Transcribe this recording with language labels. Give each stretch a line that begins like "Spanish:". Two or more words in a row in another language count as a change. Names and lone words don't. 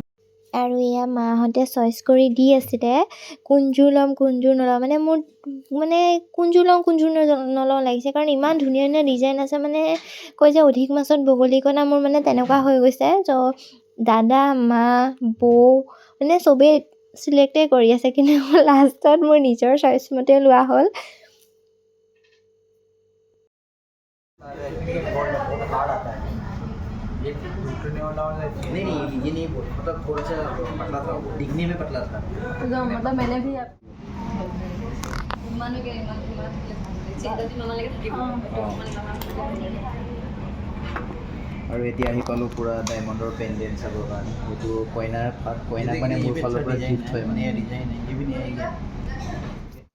Assamese: আৰু এয়া মাহঁতে চইচ কৰি দি আছিলে কোনযোৰ ল'ম নলওঁ, মানে মোৰ মানে কোনযোৰ নলওঁ লাগিছে, কাৰণ ইমান ধুনীয়া ডিজাইন আছে। মানে কৈ যে অধিক মাছত বগলী কণা, মোৰ মানে তেনেকুৱা হৈ গৈছে। ত' দাদা, মা, বৌ মানে চবেই চিলেক্টেই কৰি আছে, কিন্তু লাষ্টত মোৰ নিজৰ চইচ মতে লোৱা হ'ল।
Hindi: नहीं ये नहीं बोल, मतलब थोड़ा सा पतला था, दिखने में पतला था। तो मतलब मैंने भी
Assamese: আৰু এতিয়া আহি পালোঁ পুৰা ডায়মণ্ডৰ পেণ্ডেণ্ট চাবৰ কাৰণে। এইটো কইনাক মানে মোৰ ফালৰ পৰা গিফ্ট হয় মানে।